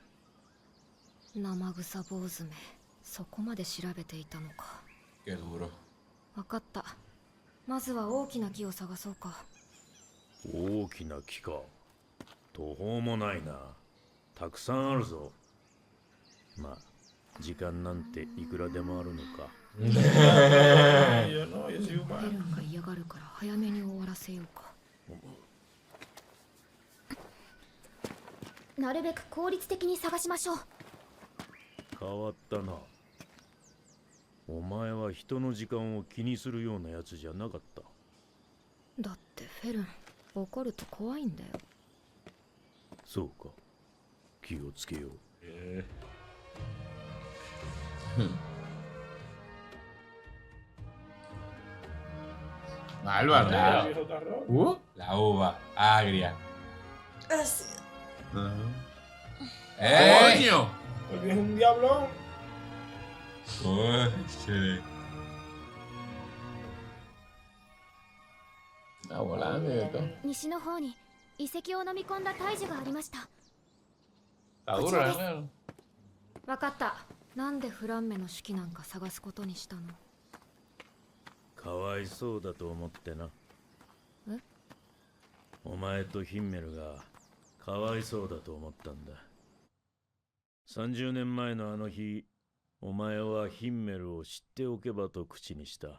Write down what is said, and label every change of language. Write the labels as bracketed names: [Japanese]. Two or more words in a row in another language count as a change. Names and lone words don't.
[Japanese] 生臭坊主め、そこまで調べていたのか。 [Spanish] Qué duro. [Japanese] わかった。まずは大きな木を探そうか。大きな木か。途方もないな。たくさんあるぞ。まあ、時間なんていくらでもあるのか。 [Spanish] Yo no, yo soy [Japanese] ヘル [Spanish] humano. [Japanese] ンが嫌がるから早めに終わらせようか。なるべく効率的に探しましょう。変わったな。お前は人の時間を気にするようなやつじゃなかった。だってフェルン、怒ると怖いんだよ。そうか。気をつけよう。 [Spanish] Álvaro. La uva agria. ¡Coño! Porque es un diablón. Coche. Está volando y todo. [Japanese] 西の方に遺跡を飲み込んだ大樹がありました。 [Spanish] Está duro, ¿eh? [Japanese] わかった。なんでフランメの手記なんか探すことにしたの？かわいそうだと思ってな。え？お前とヒンメルがかわいそうだと思ったんだ。30年前のあの日、お前はヒンメルを知っておけばと口にした。